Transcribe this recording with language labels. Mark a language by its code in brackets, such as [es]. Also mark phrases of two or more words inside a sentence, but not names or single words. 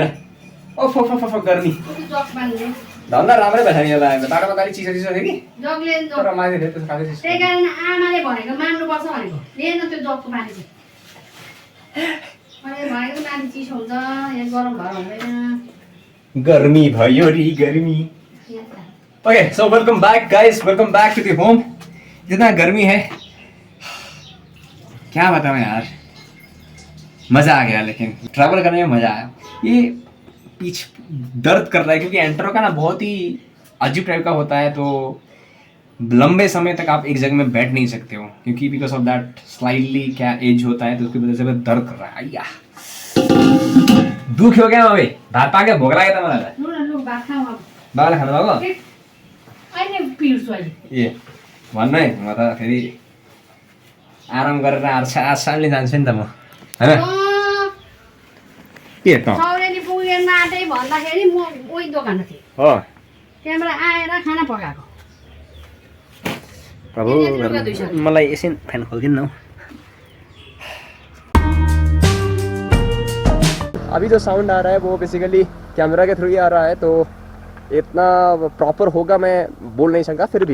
[ne] ओफ ओफ ओफ गर्मी धन्दा राम्रै भएछ नि यसलाई। तारा चिसो चिसो थियो कि तर माथि थियो, त्यसो खासै चिसो। त्यही कारण आमाले भनेको मान्नुपर्छ भनेको, लिएन त्यो जगको पानी चाहिँ। अनि भनेको माथि चिसो हुन्छ, यहाँ गरम भएर हुँदैन। गर्मी भयो रि गर्मी। [en] Okay so welcome back guys, welcome back to the home. [hi] जितना गर्मी है क्या बताऊं यार, मज़ा आ गया, लेकिन ट्रैवल करने में मज़ा आया। ये पीछ दर्द कर रहा है क्योंकि एंटरो का ना बहुत ही अजीब टाइप का होता है, तो लंबे समय तक आप एक जगह में बैठ नहीं सकते हो क्योंकि [en] because of that slightly [hi] क्या एज होता है, तो उसकी वजह से दर्द कर रहा है। आया दुख हो गया भाई, [ne] भात पाके भोग लागेको त मलाई त। लु न लु भात खाऊ अब। बाबाले खानु भएको अहिले पिर्छु अहिले। ए भन्नु है, म त फेरि आराम गरेर आसानले जान्छु नि त म, होइन के त सौरेनी पुगेन आँटै भन्दाखेरि म उही दोकानमा थिएँ, हो त्यहाँबाट आएर खाना पकाएको। प्रभु यति लुगा धुइसक्यो। मलाई एकछिन फ्यान खोलिदिनु न। [hi] अभी जो साउंड आ रहा है वो बेसिकली कैमरा के थ्रू ही आ रहा है, तो इतना प्रॉपर होगा मैं बोल नहीं सकता, फिर भी